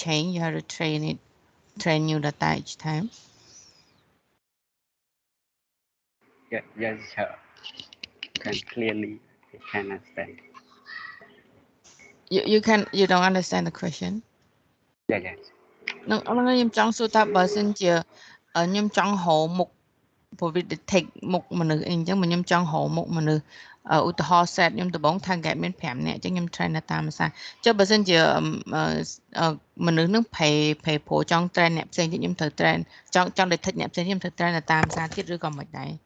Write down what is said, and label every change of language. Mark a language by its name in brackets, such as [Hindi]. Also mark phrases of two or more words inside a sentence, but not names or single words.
[English] You have to train new data each time. Yeah, yes, sir. Can clearly can understand. You don't understand the question. Yeah, yes. [Khmer] នឹងខ្ញុំចង់សួរថាបើសិនជាខ្ញុំចង់រកមុខព្រោះវា detect មុខមនុស្សអីអញ្ចឹងបើខ្ញុំចង់រកមុខមនុស្សឧទាហរណ៍ set ខ្ញុំដំបូង target មាន5នាក់អញ្ចឹងខ្ញុំ train តាមភាសាចុះបើសិនជាមនុស្សនឹងព្រៃព្រោះចង់ train អ្នកផ្សេងទៀតខ្ញុំត្រូវ train ចង់ detect អ្នកផ្សេងខ្ញុំត្រូវ train តាមភាសាទៀតឬក៏មិនដែរ